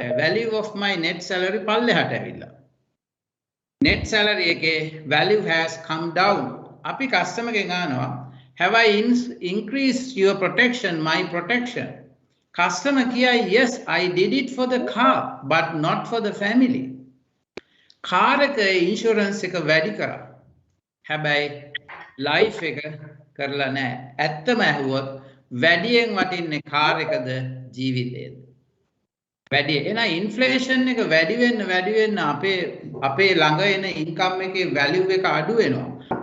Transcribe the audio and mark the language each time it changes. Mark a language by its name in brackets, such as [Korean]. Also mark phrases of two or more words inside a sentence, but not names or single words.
[English] value of my net salary [Sinhala] පල්ලෙහාට ඇවිල්ලා [English] net salary එකේ value has come down [Sinhala] අපි customer ගෙන් අහනවා [English] have I increased your protection my protection customer [Sinhala] කියයි [English] yes I did it for the car but not for the family car [Sinhala] එක insurance එක වැඩි කරා හැබැයි life එක කරලා නැහැ ඇත්තම ඇහුවොත් වැඩියෙන් වටින්නේ car එකද ජීවිතේද වැඩි එන ඉන්ෆ්ලේෂන් එක වැඩි වෙන්න අපේ ළඟ එන ඉන්කම් එකේ වැලියු එක අඩු වෙනවා.